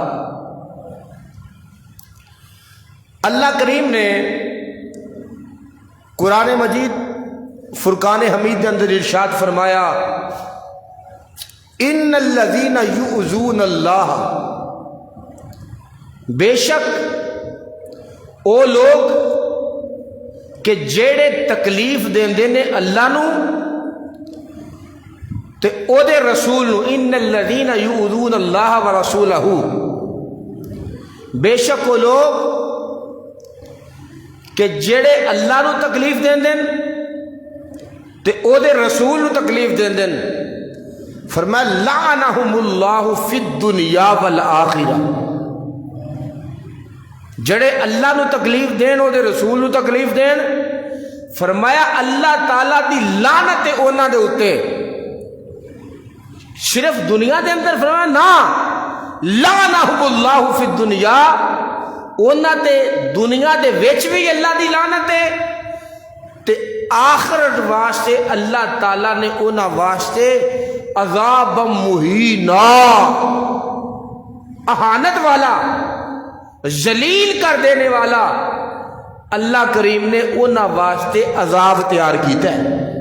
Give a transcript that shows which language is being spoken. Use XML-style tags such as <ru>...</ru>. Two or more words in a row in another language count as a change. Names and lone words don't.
<pa>اللہ کریم نے قرآن مجید فرقان حمید کے اندر ارشاد فرمایا</pa> <ar>ان الذین یؤذون اللہ</ar> <pa>بے شک او لوگ کہ جیڑے تکلیف دیندے نے اللہ نو تے او دے رسول نو</pa> <ar>ان الذین یؤذون اللہ ورسولہ</ar> <pa>بے شک وہ لوگ کہ جیڑے اللہ نو تکلیف دیندے تے او دے رسول نو تکلیف دیندے فرمایا</pa> <ar>لعنہم اللہ فی الدنیا والآخرہ،</ar> <pa>جڑے اللہ نو تکلیف دین او دے رسول نو تکلیف دین، فرمایا اللہ تعالیٰ دی لعنت ہے انہاں دے اوتے، صرف دنیا دے اندر فرمایا نا،</pa> <ar>لعنہم اللہ فی الدنیا،</ar> <pa>انہاں تے دنیا دے وچ بھی اللہ دی لعنت ہے، تے آخرت واسطے اللہ تعالیٰ نے انہاں واسطے عذاب مہینا، اہانت والا، ذلیل کر دینے والا اللہ کریم نے انہاں واسطے عذاب تیار کیتا ہے۔</pa>